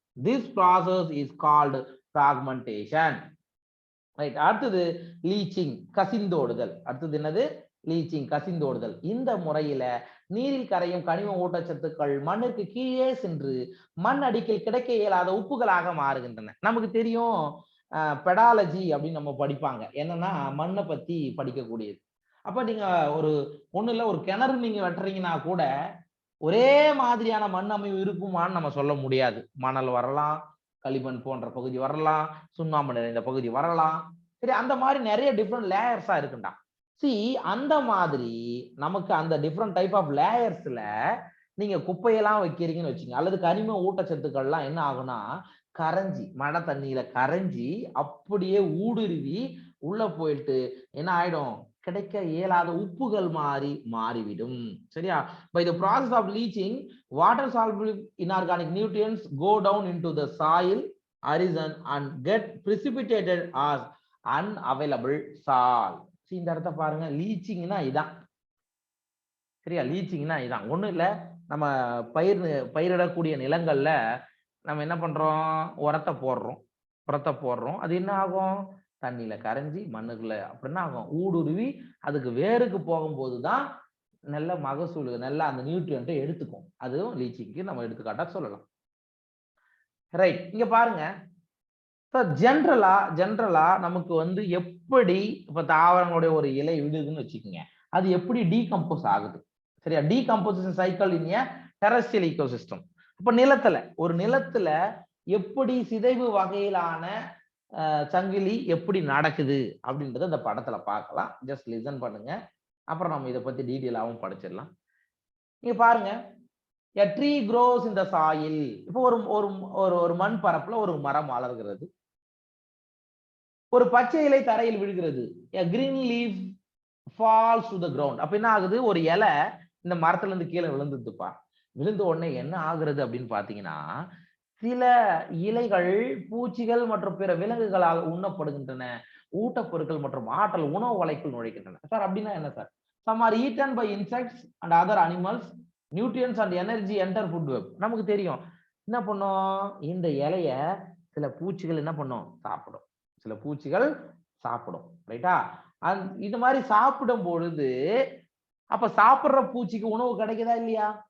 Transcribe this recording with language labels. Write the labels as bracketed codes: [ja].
[en] This process is called fragmentation. [ta] Right, அடுத்தது leaching, கசிந்தோடுதல். அடுத்தது என்னது, லீச்சிங், கசிந்தோடுதல். இந்த முறையில நீரில் கரையும் கனிம ஊட்டச்சத்துக்கள் மண்ணுக்கு கீழே சென்று மண் அடிக்கில் கிடைக்க இயலாத உப்புகளாக மாறுகின்றன. நமக்கு தெரியும் பெடாலஜி அப்படின்னு நம்ம படிப்பாங்க, என்னன்னா மண்ணை பத்தி படிக்கக்கூடியது. அப்ப நீங்க ஒரு ஒண்ணு இல்ல, ஒரு கிணறு நீங்க வெட்டுறீங்கன்னா கூட ஒரே மாதிரியான மண் அமைவு இருக்குமான்னு நம்ம சொல்ல முடியாது. மணல் வரலாம், களிமண் போன்ற பகுதி வரலாம், சுண்ணாம்பு நிறைந்த பகுதி வரலாம், சரி, அந்த மாதிரி நிறைய டிஃப்ரெண்ட் லேயர்ஸா இருக்குண்டா. அந்த மாதிரி நமக்கு அந்த டிஃப்ரெண்ட் டைப் ஆஃப் லேயர்ஸ்ல நீங்க குப்பையெல்லாம் வைக்கிறீங்கன்னு வச்சுங்க, அல்லது கனிம ஊட்டச்சத்துக்கள்லாம் என்ன ஆகும்னா கரைஞ்சி, மழை தண்ணியில கரைஞ்சி அப்படியே ஊடுருவி உள்ள போயிட்டு என்ன ஆயிடும், கிடைக்க இயலாத உப்புகள் மாறிவிடும். சரியா, [en] by the process of leaching, water soluble inorganic nutrients go down into the soil horizon and get precipitated as unavailable salt. [ta] இந்த இடத்த பாருங்க, லீச்சிங்னா இதான். சரியா, லீச்சிங்னா இதான், ஒண்ணும் இல்ல, நம்ம பயிரிடக்கூடிய நிலங்கள்ல நம்ம என்ன பண்றோம், உரத்தை போடுறோம், அது என்ன ஆகும், தண்ணியில கரைஞ்சி மண்ணுக்குள்ள அப்படின்னா ஆகும் ஊடுருவி அதுக்கு வேருக்கு போகும்போதுதான் நல்ல மகசூல் நல்ல அந்த நியூட்ரியன்ட்டை எடுத்துக்கும். அதுவும் லீச்சிங்க்கு நம்ம எடுத்துக்காட்டா சொல்லலாம். ரைட், இங்க பாருங்க. ஜென்ரலா நமக்கு வந்து எப்படி இப்ப தாவரங்களுடைய ஒரு இலை விடுதுன்னு வச்சுக்கோங்க, அது எப்படி டீகம்போஸ் ஆகுது சரியா? Decomposition cycle in terrestrial ecosystem. அப்ப ஒரு நிலத்துல எப்படி சிதைவு வகையிலான சங்கிலி எப்படி நடக்குது அப்படின்றத இந்த படத்துல பார்க்கலாம். ஜஸ்ட் லிசன் பண்ணுங்க, அப்புறம் நம்ம இதை பத்தி டீட்டெயிலாகவும் படிச்சிடலாம். நீங்க பாருங்க, [en] a tree grows in the soil. [ta] இப்போ ஒரு மண் பரப்புல ஒரு மரம் வளர்கிறது. ஒரு பச்சை இலை தரையில் விழுகிறது. [en] a green leaf falls to the ground. [ta] அப்ப என்ன ஆகுது, ஒரு இலை இந்த மரத்துல இருந்து கீழே விழுந்துதுப்பா. விழுந்த உடனே என்ன ஆகுறது அப்படின்னு பாத்தீங்கன்னா, சில இலைகள் பூச்சிகள் மற்றும் பிற விலங்குகளால் உண்ணப்படுகின்றன. ஊட்டப்பொருட்கள் மற்றும் ஆற்றல் உணவு வலைக்குள் நுழைக்கின்றன. சார் அப்படின்னா என்ன sir? [en] Some are eaten by insects and other animals. Nutrients and energy enter food web. [ta] நமக்கு தெரியும் என்ன பண்ணும், இந்த இலைய சில பூச்சிகள் என்ன பண்ணும், சாப்பிடும். சில பூச்சிகள் சாப்பிடும், ரைட்டா? இது மாதிரி சாப்பிடும் பொழுது அப்ப சாப்பிடுற பூச்சிக்கு உணவு கிடைக்குதா இல்லையா?